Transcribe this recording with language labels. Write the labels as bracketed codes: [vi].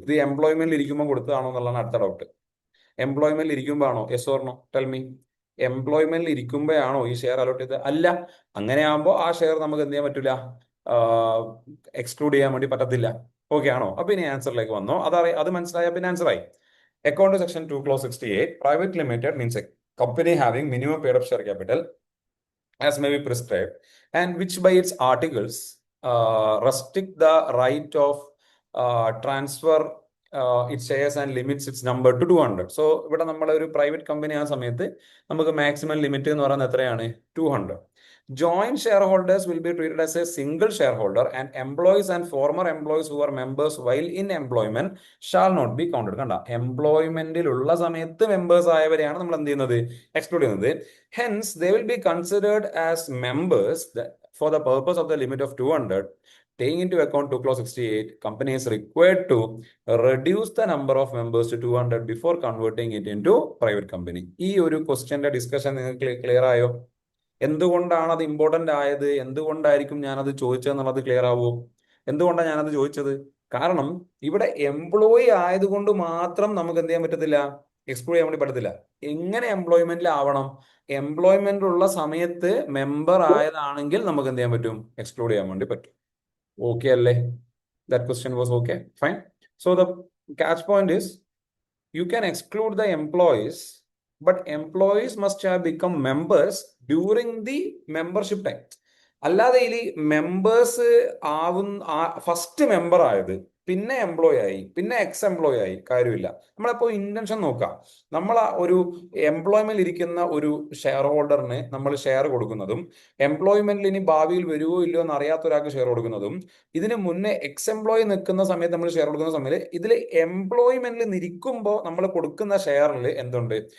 [ml] ഇത് എംപ്ലോയ്മെന്റിൽ ഇരിക്കുമ്പോൾ കൊടുത്തതാണോ എന്നുള്ളതാണ് അടുത്ത ഡൗട്ട്. എംപ്ലോയ്മെന്റിൽ ഇരിക്കുമ്പോൾ ആണോ? [en] Yes or no? Tell me. [ml] എംപ്ലോയ്മെന്റിൽ ഇരിക്കുമ്പോഴാണോ ഈ ഷെയർ അലോട്ട് ചെയ്തത്? അല്ല. അങ്ങനെയാകുമ്പോൾ ആ ഷെയർ നമുക്ക് എന്ത് ചെയ്യാൻ പറ്റില്ല? എക്സ്ക്ലൂഡ് ചെയ്യാൻ വേണ്ടി പറ്റത്തില്ല. ഓക്കെ ആണോ? അപ്പൊ ഇനി ആൻസറിലേക്ക് വന്നോ. അത് മനസ്സിലായ പിന്നെ ആൻസർ ആയി. [en] According to section 2 clause 68, private limited means a company having minimum paid up share capital as may be prescribed and which by its articles restrict the right of transfer its shares and limits its number to 200. [ml] So ഇവിടെ നമ്മൾ ഒരു private company ആ സമയത്ത് നമുക്ക് maximum limit എന്ന് പറയുന്നത് എത്രയാണ്? 200. [en] Joint shareholders will be treated as a single shareholder and employees and former employees who are members while in employment shall not be counted. [ml] കണ്ട, എംപ്ലോയ്മെന്റിലുള്ള സമയത്ത് മെമ്പേഴ്സ് ആയവരെയാണ് നമ്മൾ എന്ത് ചെയ്യുന്നത്? എക്സ്ക്ലൂഡ് ചെയ്യുന്നത്. [en] Hence, they will be considered as members for the purpose of the limit of 200. Taking into account 2 clause 68, company is required to reduce the number of members to 200 before converting it into private company. [ml] ഈ ഒരു ക്വസ്റ്റ്യന്റെ discussion നിങ്ങൾക്ക് clear ആയോ? എന്തുകൊണ്ടാണ് അത് important ആയത്? എന്തുകൊണ്ടായിരിക്കും ഞാനത് ചോദിച്ചതെന്നുള്ളത് clear ആവുമോ? എന്തുകൊണ്ടാണ് ഞാനത് ചോദിച്ചത്? കാരണം ഇവിടെ എംപ്ലോയി ആയതുകൊണ്ട് മാത്രം നമുക്ക് എന്ത് ചെയ്യാൻ പറ്റത്തില്ല? എക്സ്ക്ലൂഡ് ചെയ്യാൻ വേണ്ടി പറ്റത്തില്ല. എങ്ങനെ എംപ്ലോയ്മെന്റിൽ ആവണം? എംപ്ലോയ്മെന്റ് ഉള്ള സമയത്ത് മെമ്പർ ആയതാണെങ്കിൽ നമുക്ക് എന്ത് ചെയ്യാൻ പറ്റും? എക്സ്ക്ലൂഡ് ചെയ്യാൻ വേണ്ടി പറ്റും. ഓക്കെ അല്ലേ? [en] That question was okay, fine. So the catch point is you can exclude the employees, but employees must have become members during the membership time. [ml] അല്ലാതെ ഇതിൽ മെമ്പേഴ്സ് ഫസ്റ്റ് മെമ്പർ ആയത് പിന്നെ എംപ്ലോയി ആയി പിന്നെ എക്സ് എംപ്ലോയി ആയി കാര്യമില്ല. നമ്മളപ്പോ intention നോക്കാം. നമ്മൾ ഒരു എംപ്ലോയ്മെന്റ് ഇരിക്കുന്ന ഒരു ഷെയർ ഹോൾഡറിന് നമ്മൾ ഷെയർ കൊടുക്കുന്നതും എംപ്ലോയ്മെന്റിൽ ഇനി ഭാവിയിൽ വരുമോ ഇല്ലയോ എന്ന് അറിയാത്ത ഒരാൾക്ക് ഷെയർ കൊടുക്കുന്നതും ഇതിന് മുന്നേ എക്സ് എംപ്ലോയി നിൽക്കുന്ന സമയത്ത് നമ്മൾ ഷെയർ കൊടുക്കുന്ന സമയത്ത് ഇതിൽ എംപ്ലോയ്മെന്റിൽ നിൽക്കുമ്പോൾ നമ്മൾ കൊടുക്കുന്ന ഷെയറിൽ എന്തുണ്ട്?